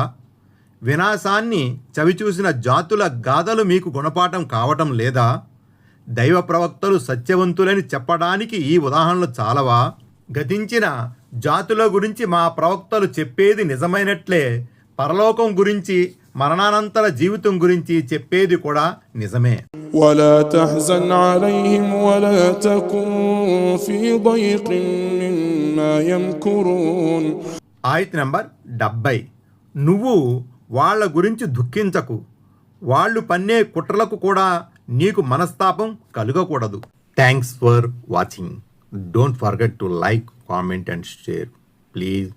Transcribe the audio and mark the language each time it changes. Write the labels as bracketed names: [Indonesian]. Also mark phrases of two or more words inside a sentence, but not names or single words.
[Telugu] వినాశాన్ని చవిచూసిన జాతుల గాథలు మీకు గుణపాఠం కావటం లేదా? దైవ ప్రవక్తలు సత్యవంతులని చెప్పడానికి ఈ ఉదాహరణలు చాలవా? గతించిన జాతుల గురించి మా ప్రవక్తలు చెప్పేది నిజమైనట్లే పరలోకం గురించి, మరణానంతర జీవితం గురించి చెప్పేది కూడా నిజమే. [Arabic] ولا تحزن عليهم ولا تكن في ضيق مما يمكرون. [Telugu] ఆయత్ నంబర్ 70. నువ్వు వాళ్ళ గురించి దుఃఖించకు, వాళ్ళు పన్నే కుట్రలకు కూడా నీకు మనస్తాపం కలుగకూడదు. [English] Thanks for watching. Don't forget to like, comment and share.